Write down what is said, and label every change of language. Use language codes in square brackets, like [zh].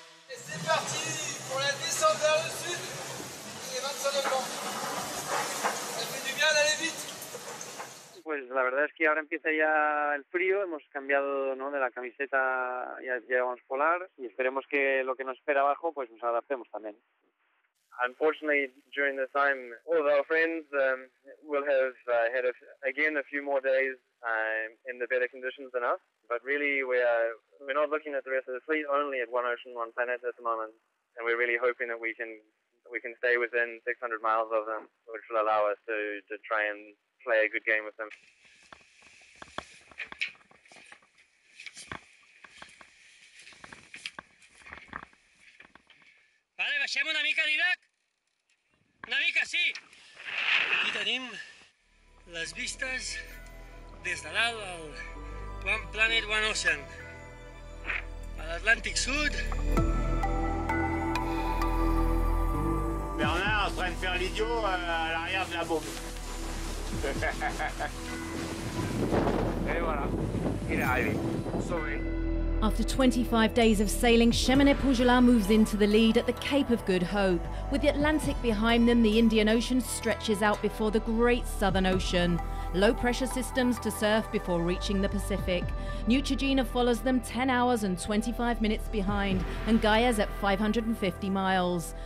[fr] Et c'est parti pour la descente vers le sud. Il est 25 degrés. Ça fait du bien d'aller vite. [es] pues la verdad es que ahora empieza ya el frío, hemos cambiado, ¿no?, de la camiseta, ya llevamos polar y esperemos que lo que nos espera abajo pues nos adaptemos también. [en] Unfortunately, during this time, all of our friends will have had again a few more days in the better conditions than us. But really, we're not looking at the rest of the fleet, only at One Ocean, One Planet at the moment, and we're really hoping that we can stay within 600 miles of them, which will allow us to try and play a good game with them. [ca] Vale, baixem una mica, Didac? Una mica, sí! Aquí tenim les vistes des de dalt al One Planet, One Ocean. A l'Atlàntic Sud. [fr] Bernard en train de faire l'idiot à l'arrière de la bombe. Et voilà, il est arrivé, sauvé. [en] After 25 days of sailing, Cheminée-Pougelat moves into the lead at the Cape of Good Hope. With the Atlantic behind them, the Indian Ocean stretches out before the Great Southern Ocean. Low pressure systems to surf before reaching the Pacific. Neutrogena follows them 10 hours and 25 minutes behind, and Gaia's at 550 miles.